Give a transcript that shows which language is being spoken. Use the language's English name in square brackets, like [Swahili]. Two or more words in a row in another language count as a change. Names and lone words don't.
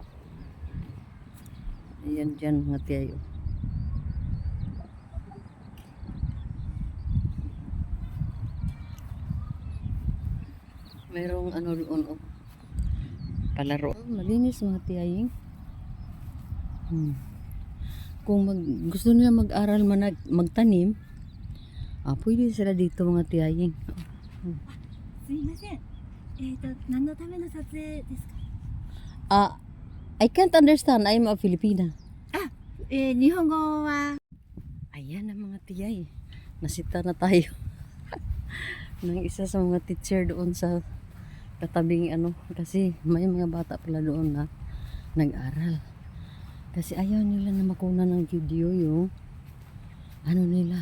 [Filipino] Ayan dyan mga tiyayo. Merong ano doon oh. Palaro. Malinis mga tiyaying. Kung gusto nila mag-aral magtanim, pwede sila dito mga tiyaying. [Japanese] すいません。何のための撮影ですか？ [English] I can't understand. I'm a Filipina. [Japanese] 日本語は [Filipino] Ayan ang mga tiyay. Nasita na tayo. Nang isa sa mga teacher doon sa katabing ano. Kasi may mga bata pala doon na nag-aral. Kasi ayaw nila na makuna ng video yung ano nila.